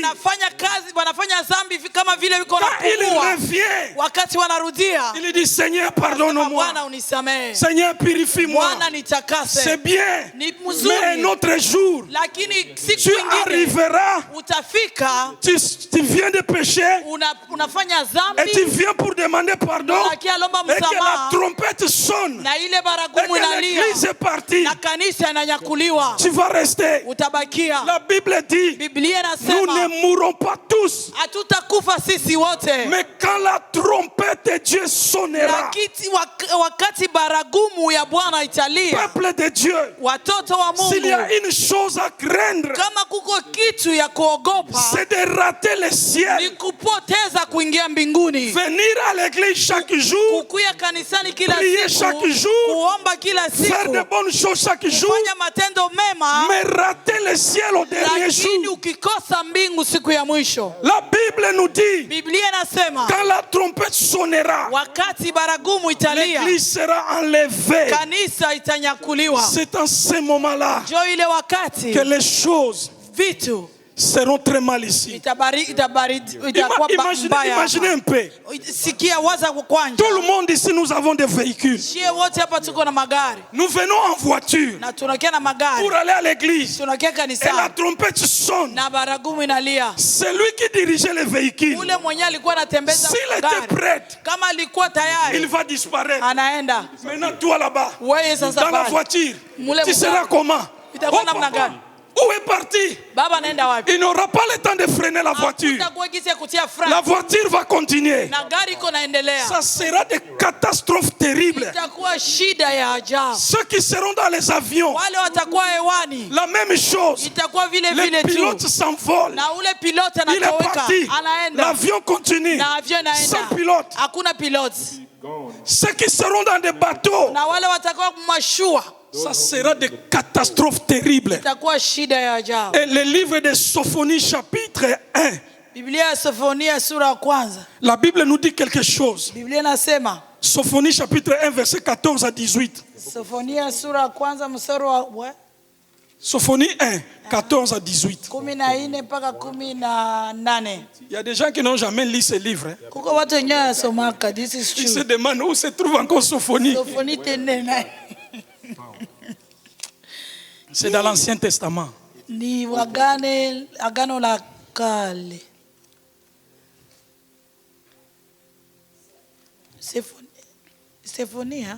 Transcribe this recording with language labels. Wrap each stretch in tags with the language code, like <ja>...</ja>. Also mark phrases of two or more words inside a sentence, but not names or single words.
<sw>Wanafanya kazi, wanafanya dhambi kama vile wiko</sw> <fr>Quand il</fr> <sw>napumua.</sw> <fr>revient,</fr> <sw>Wakati wanarudia,</sw> <fr>il dit Seigneur, pardonne-moi.</fr> <sw>Bwana unisamehe.</sw> <fr>Seigneur, purifie-moi.</fr> <sw>Bwana nitakase.</sw> <fr>C'est bien.</fr> <sw>Ni</sw> <fr>Mais un</fr> <sw>mzuri.</sw> <fr>autre jour,</fr> <sw>Lakini siku</sw> <fr>tu</fr> <sw>ingine</sw> <fr>arriveras,</fr> <sw>utafika</sw> <fr>tu viens de pécher</fr> <sw>unafanya</sw> <fr>et tu</fr> <sw>dhambi</sw> <fr>viens pour demander pardon.</fr> <sw>unakia lomba</sw> <fr>Et que la</fr> <sw>msamaha</sw> <fr>trompette sonne.</fr> <sw>na ile</sw> <fr>Et</fr> <sw>baragumu</sw> <fr>que</fr> <sw>inalia</sw> <fr>l'église est partie.</fr> <sw>na kanisa inanyakuliwa.</sw> <fr>Tu vas rester.</fr> <sw>Utabakia.</sw> <fr>La Bible dit,</fr> <sw>Biblia</sw> <fr>nous</fr> <sw>inasema</sw> <fr>ne mourrons pas tous.</fr> <sw>hatutakufa sisi wote.</sw> <fr>Mais quand la trompette de Dieu sonnera,</fr> <sw>Lakini wakati baragumu ya Bwana italia,</sw> <fr>peuple de Dieu,</fr> <sw>watoto wa</sw> <fr>s'il y a</fr> <sw>Mungu,</sw> <fr>une chose à craindre,</fr> <sw>kama kuko kitu ya kuogopa</sw> <fr>c'est de rater le</fr> <sw>ni</sw> <fr>ciel.</fr> <sw>kupoteza kuingia mbinguni.</sw> <fr>Venir à l'église chaque jour,</fr> <sw>Kukuya kanisani kila</sw> <fr>prier</fr> <sw>siku,</sw> <fr>chaque jour,</fr> <sw>kuomba kila</sw> <fr>faire</fr> <sw>siku,</sw> <fr>de bonnes choses chaque jour,</fr> <sw>kufanya matendo mema,</sw> <fr>mais rater le ciel au dernier</fr> <sw>lakini</sw> <fr>jour.</fr> <sw>ukikosa mbingu siku ya mwisho.</sw> <fr>La Bible nous dit,</fr> <sw>Biblia inasema</sw> <fr>quand la trompette sonnera,</fr> <sw>wakati baragumu italia,</sw> <fr>l'église sera enlevée.</fr> <sw>kanisa itanyakuliwa.</sw> <fr>C'est en ce moment-là</fr> <sw>Jo ile wakati</sw> <fr>que les choses</fr> <sw>vitu</sw> <fr>seront très mal ici.</fr> <sw>itakuwa mbaya.</sw> <fr>Imaginez un peu.</fr> <sw>Sikia, waza kwa kwanja.</sw> <fr>Tout le monde ici, nous avons des véhicules.</fr> <sw>Shie wote hapa tuko na magari</sw> <fr>Nous venons en voiture</fr> <sw>na tunakia na magari,</sw> <fr>pour aller à l'église.</fr> <sw>tunakia</sw> <fr>Et la</fr> <sw>kanisani</sw> <fr>trompette sonne.</fr> <sw>na baragumu inalia.</sw> <fr>C'est lui qui dirigeait les véhicules.</fr> <sw>Ule mwenye alikuwa anatembeza</sw> <fr>S'il était</fr> <sw>gari</sw> <fr>prêt,</fr> <sw>kama alikuwa</sw> <fr>il</fr> <sw>tayari</sw> <fr>va disparaître.</fr> <sw>anaenda.</sw> <fr>Maintenant, toi là-bas,</fr> <sw>Wewe sasa</sw> <fr>dans la</fr> <sw>pale</sw> <fr>voiture,</fr> <sw>Mule</sw> <fr>tu</fr> <sw>mgari.</sw> <fr>seras comment?</fr> <sw>itakuwa</sw> <fr>Oh,</fr> <sw>namna</sw> <fr>papa.</fr> <sw>gani?</sw> <fr>Où est parti?</fr> <sw>Baba anaenda wapi?</sw> <fr>Il n'aura pas le temps de freiner la voiture.</fr> <sw>Hakutakuwa gisi ya kutia frein.</sw> <fr>La voiture va continuer.</fr> <sw>Na gari iko naendelea.</sw> <fr>Ça sera des catastrophes terribles.</fr> <sw>Itakuwa shida ya ajabu.</sw> <fr>Ceux qui seront dans les avions,</fr> <sw>Wale watakuwa hewani.</sw> <fr>la même chose.</fr> <sw>Itakuwa vile</sw> <fr>Les</fr> <sw>vile tu.</sw> <fr>pilotes s'envolent.</fr> <sw>Na ule pilote</sw> <fr>Il est</fr> <sw>anatoweka.</sw> <fr>parti.</fr> <sw>Anaenda.</sw> <fr>L'avion continue.</fr> <sw>Na avion inaenda.</sw> <fr>Sans pilote.</fr> <sw>Hakuna pilote.</sw> <fr>Ceux qui seront dans des bateaux,</fr> <sw>Na wale watakuwa mashua.</sw> <fr>ça sera des catastrophes terribles.</fr> <sw>Itakuwa shida ya ajabu.</sw> <fr>Et le livre de Sophonie chapitre 1,</fr> <sw>Biblia ya Sofonia sura ya kwanza.</sw> <fr>la Bible nous dit quelque chose.</fr> <sw>Biblia inasema</sw> <fr>Sophonie chapitre 1 verset 14 à 18.</fr> <sw>Sofonia sura ya kwanza mstari wa</sw> <fr>Sophonie 1, 14 à 18.</fr> <sw>14 mpaka 18.</sw> <fr>Il y a des gens qui n'ont jamais lu ce livre.</fr> <sw>Kuko watu wenyewe wasomaka.</sw> <en>This is</en> <fr>Ils se</fr> <en>true.</en> <fr>demandent où se trouve encore Sophonie.</fr> <sw>Sofonia tende na</sw> <fr>C'est dans l'Ancien Testament.</fr> <sw>ni agano la kale. Sefonia?</sw>